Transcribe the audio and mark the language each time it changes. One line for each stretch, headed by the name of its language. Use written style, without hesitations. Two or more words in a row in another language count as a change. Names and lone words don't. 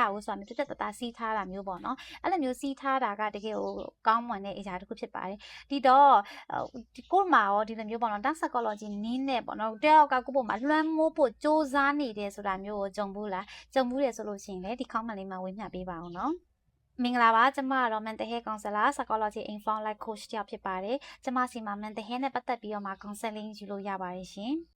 Burmese: ဘူးဆိုတာမျိုးတက်တာစီးထားတာမျိုးပေါ့နော်အဲ့လိုမျိုးစီးထားတာကတကယ်ကိုကောင်းမွန်တဲ့အရာတစ်ခုဖြစ်ပါတယ်ဒီတော့ကို့မှာရောဒီလိုမျိုးပေါ့နော်
English: dark psychology
Burmese: နည်းနဲ့ပေါ့နော်တယောက်ကကို့ပုံမှာလွှမ်းမိုးဖို့စ조사နေတယ်ဆိုတာမျိုးကိုကြုံဘူးလားကြုံဘူးတယ်ဆိုလို့ရှိရင်လည်းဒီ comment လေးမှာဝေမျှပေးပါအောင်နော်မင်္ဂလာပါကျမကတော့
English: mental health counselor psychology inform life coach
Burmese: တယောက်ဖြစ်ပါတယ်ကျမစီမှာ
English: mental health
Burmese: နဲ့ပတ်သက်ပြီးတော့မှ counseling ယူလို့ရပါတယ်ရှင်